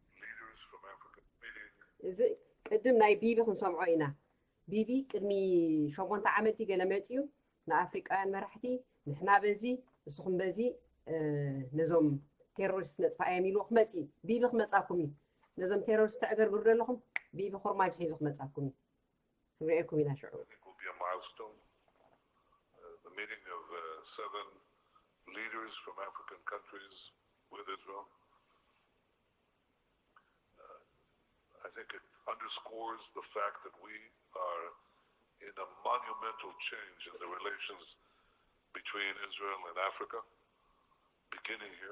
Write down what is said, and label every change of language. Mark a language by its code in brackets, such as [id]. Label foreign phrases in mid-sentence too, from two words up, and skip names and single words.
[ti] እዚ ቅድም ናይ ቢቢ ክንሰምዖ ኢና ቢቢ ቅድሚ 7 ዓመት ገለ መፅዩ ንኣፍሪቃውያን መራሕቲ ንሕና በዚ ንስኹም በዚ ነዞም ቴሮሪስት ነጥፋእዮም ኢሉ ክመፅ ቢቢ ክመፃኩም እዩ ነዞም ቴሮሪስት ተዕገርግሩ ዘለኹም ቢቢ ኩርማጅ ሒዙ ክመፃኩም እዩ ንሪአኩም ኢና ሽዑ [en] The meeting of 7 leaders from African countries with Israel. I think it underscores the fact that we are in a monumental change in the relations between Israel and Africa, beginning here.